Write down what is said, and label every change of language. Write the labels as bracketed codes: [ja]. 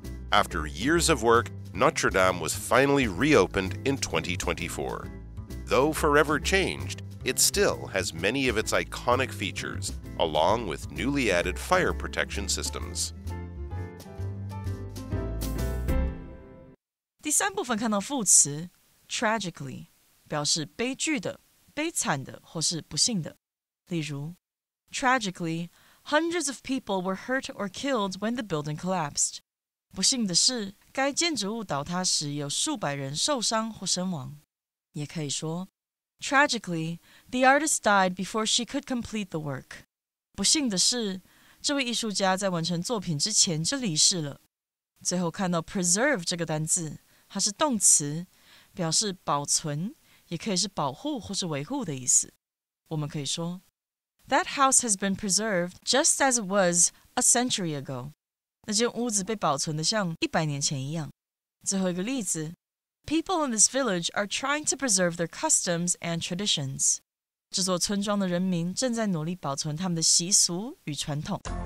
[en] After years of work, Notre Dame was finally reopened in 2024. Though forever changed, it still has many of its iconic features, along with newly added fire protection systems. [zh] 第三部分看到副词 tragically 表示悲剧的、悲惨的或是不幸的。例如 [en] Tragically, hundreds of people were hurt or killed when the building collapsed. [zh] 不幸的是，该建筑物倒塌时有数百人受伤或身亡。也可以说 [en] Tragically, the artist died before she could complete the work. [zh] 不幸的是，这位艺术家在完成作品之前就离世了。最后看到 preserve 这个单字，它是动词，表示保存，也可以是保护或是维护的意思。我们可以说 [en] That house has been preserved just as it was a century ago. [zh] 那间屋子被保存得像100年前一样。最后一个例子 [en] People in this village are trying to preserve their customs and traditions. [zh] 这座村庄的人民正在努力保存他们的习俗与传统。